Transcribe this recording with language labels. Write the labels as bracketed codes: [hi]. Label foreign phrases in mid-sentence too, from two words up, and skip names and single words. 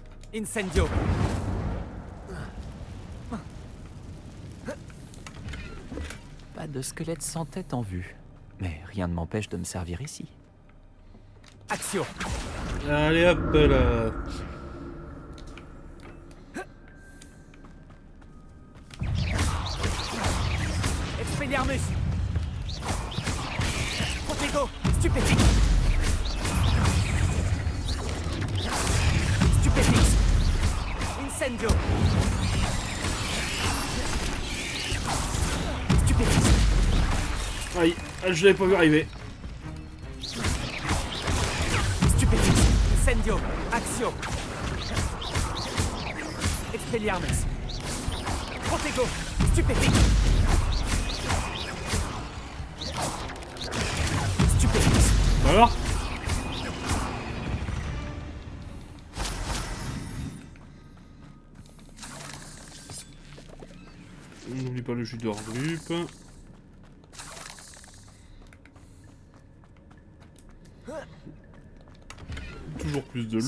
[fr] Incendio. Pas de squelette sans tête en vue. Mais rien ne m'empêche de me servir ici. Axio. Allez hop là. Expelliarmus. Protego. Stupéfix. Stupéfix. Incendio. Stupéfix. Aïe, je l'avais pas vu arriver. Stupéfix. Incendio. Axio. Expelliarmus. Protego. Stupéfix. Stupéfix. Alors? On n'oublie pas le jus d'Ordrup. Toujours plus de